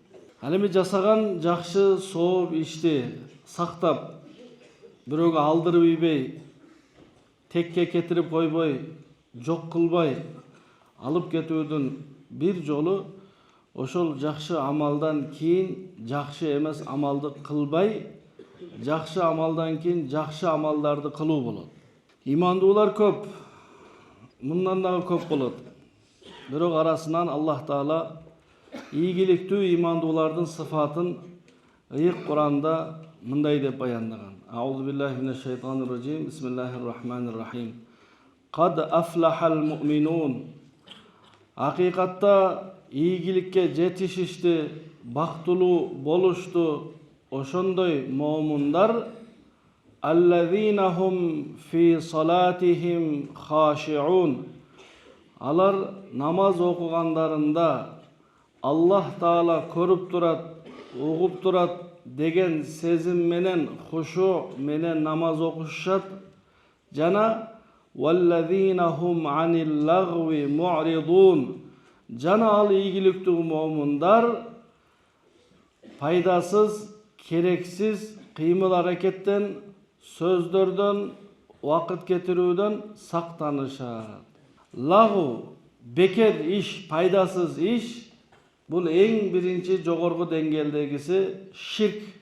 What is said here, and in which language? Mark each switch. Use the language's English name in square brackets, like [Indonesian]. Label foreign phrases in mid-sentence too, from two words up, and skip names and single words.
[Kyrgyz] Ал эми жасаган жакшы сооп ишти сактап, бирөөгө алдырып ийбей, текке кетирип койбой, жок кылбай алып кетүүдүн бир жолу ошол жакшы амалдан кийин жакшы эмес амалды кылбай, жакшы амалдан кийин жакшы амалдарды кылуу болот. Имандуулар көп, мындан дагы көп болот. Бирок арасынан Аллах Таала ийгиликтүү имандуулардын сыфатын ыйык Куранда мындай деп баяндаган. [Arabic] أعوذ بالله من الشيطان الرجيم. بسم الله الرحمن الرحيم. قد أفلح المؤمنون. [Kyrgyz] Акыйкатта ийгиликке жетишишти, бактылуу болушту ошондой момундар [Arabic] الذين هم في صلاتهم خاشعون. [Kyrgyz] Алар намаз окугандарында Аллах Таала көрүп турат, угуп турат деген сезим менен, хушу менен намаз окушат. [Arabic] Жана والذين هم عن اللغو معرضون. [Kyrgyz] Жана ал ийгиликтүү момундар пайдасыз, керексиз кыймыл аракеттен, сөздөрдөн, убакыт кетирүүдөн сактанышат. Лагу, бекер иш, пайдасыз иш, бул эң биринчи жогорку деңгээлдегиси ширк.